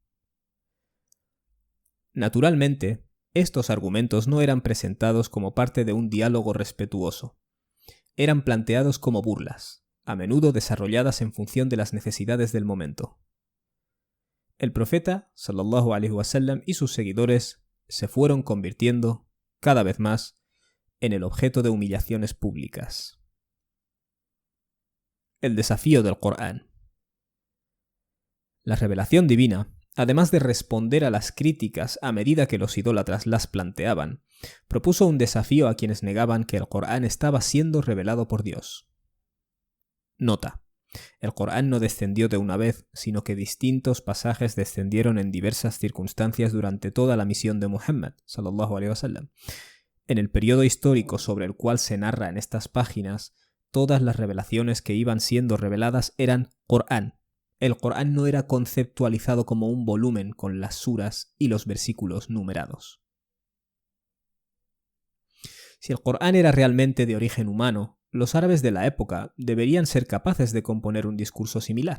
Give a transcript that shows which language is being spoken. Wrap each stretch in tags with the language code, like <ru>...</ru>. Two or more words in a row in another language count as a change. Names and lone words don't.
<es>Naturalmente, estos argumentos no eran presentados como parte de un diálogo respetuoso. Eran planteados como burlas, a menudo desarrolladas en función de las necesidades del momento. El profeta,</es> <ar>صلى الله عليه وسلم,</ar> <es>y sus seguidores se fueron convirtiendo, cada vez más, en el objeto de humillaciones públicas. El desafío del Corán. La revelación divina, además de responder a las críticas a medida que los idólatras las planteaban, propuso un desafío a quienes negaban que el Corán estaba siendo revelado por Dios. Nota. El Corán no descendió de una vez, sino que distintos pasajes descendieron en diversas circunstancias durante toda la misión de Muhammad,</es> <ar>صلى الله عليه وسلم.</ar> <es>En el periodo histórico sobre el cual se narra en estas páginas, todas las revelaciones que iban siendo reveladas eran Corán. El Corán no era conceptualizado como un volumen con las suras y los versículos numerados. Si el Corán era realmente de origen humano, los árabes de la época deberían ser capaces de componer un discurso similar.</es>